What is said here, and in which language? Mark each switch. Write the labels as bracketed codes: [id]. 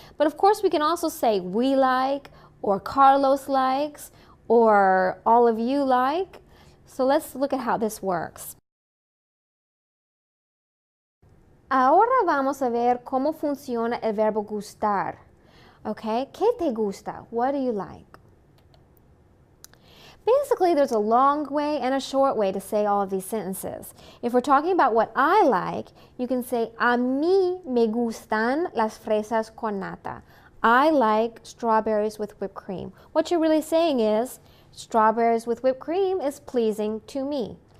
[en] But of course we can also say we like, or Carlos likes, or all of you like. So let's look at how this works. [es] Ahora vamos a ver cómo funciona el verbo gustar. [en] Okay, [es] ¿qué te gusta? [en] What do you like? Basically, there's a long way and a short way to say all of these sentences. If we're talking about what I like, you can say, [es] a mí me gustan las fresas con nata. [en] I like strawberries with whipped cream. What you're really saying is, strawberries with whipped cream is pleasing to me.